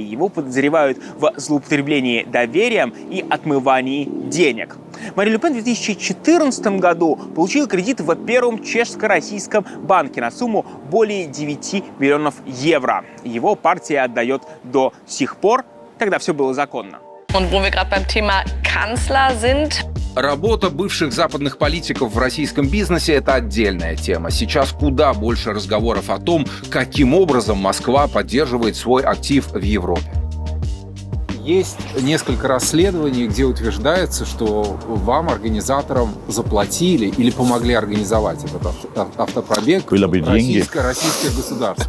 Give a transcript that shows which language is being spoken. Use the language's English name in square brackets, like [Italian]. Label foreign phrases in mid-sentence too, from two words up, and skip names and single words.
[Russian] Его подозревают в злоупотреблении доверием и отмывании денег. Марин Ле Пен в 2014 году получил кредит в первом чешско-российском банке на сумму более 9 миллионов евро. Его партия отдает до сих пор, тогда все было законно. [German] Und wo wir gerade beim Thema Kanzler sind, [Russian] Работа бывших западных политиков в российском бизнесе – это отдельная тема. Сейчас куда больше разговоров о том, каким образом Москва поддерживает свой актив в Европе. Есть несколько расследований, где утверждается, что вам, организаторам, заплатили или помогли организовать этот автопробег российское государство.